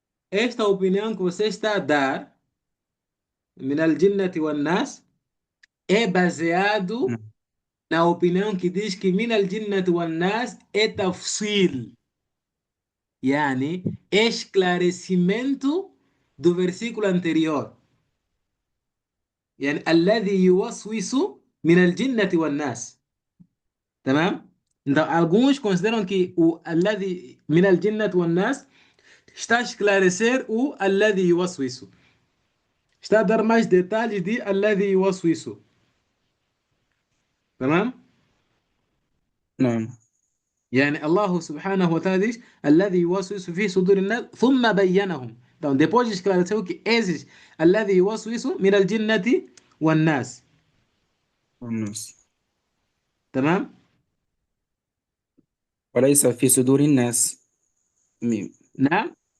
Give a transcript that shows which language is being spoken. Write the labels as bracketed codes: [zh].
[pt] esta opinião que você está a dar, [ar] من الجنة والناس, [pt] é baseado [ar] نعم. [pt] na opinião que diz que [ar] من الجنة والناس [pt] é tafsil, [ar] يعني [pt] esclarecimento do versículo anterior. [ar] يعني الذي يوسوس من الجنة والناس. تمام؟ [pt] Então, alguns consideram que o [ar] الذي من الجنة والناس [pt] está a esclarecer o [ar] الذي يوسوس. [pt] Está a dar mais detalhes de [ar] الذي يوسوس. تمام؟ نعم. يعني الله سبحانه وتعالى [pt] diz [ar] الذي يوسوس في صدور الناس ثم بينهم. [pt] Então, depois esclareceu que esses [ar] الذي يوسوس من الجنة والناس. والناس. تمام؟ وليس في صدور الناس. ميم. نعم.